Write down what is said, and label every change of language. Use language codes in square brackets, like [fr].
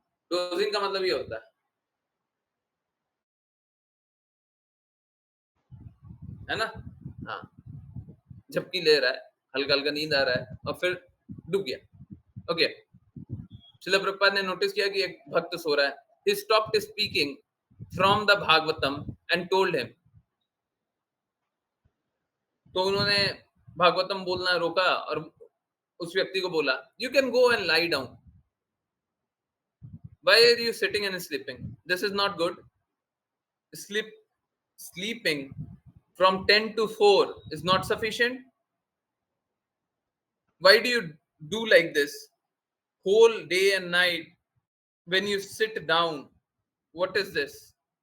[hi] Dosing का मतलब ये होता है ना? हाँ, झपकी ले रहा है, हल्का-हल्का नींद आ रहा है और फिर डूब गया। ओके, श्रील प्रभुपाद ने नोटिस किया कि एक भक्त सो रहा है। [en] He stopped speaking from the Bhagavatam and told him. [hi] तो उन्होंने भागवतम बोलना रोका और उस व्यक्ति को बोला, [en] "You can go and lie down. Why are you sitting and sleeping? This is not good. Sleep, sleeping from 10 to 4 is not sufficient. Why do you do like this whole day and night when you sit down? What is this?